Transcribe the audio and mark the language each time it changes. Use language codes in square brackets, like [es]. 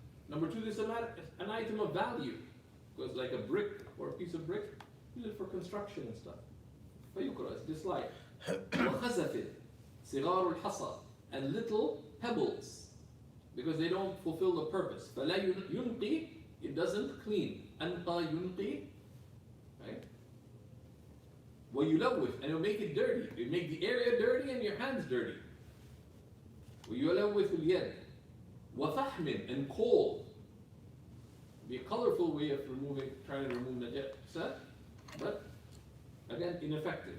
[en] Number two, this is an item of value. Because like a brick or a piece of brick, use it for construction and stuff. فيكره, it's disliked. [ar] وخزف صغار الحصى, [en] and little pebbles, because they don't fulfill the purpose. [ar] فلا ينقي, [en] it doesn't clean. [ar] أنقى ينقي, right? [en] ويلوث, and it'll make it dirty. It'll make the area dirty and your hands dirty. [ar] ويلوث اليد. [en] وفحم, and coal. Be a colorful way of trying to remove najasa, but again ineffective.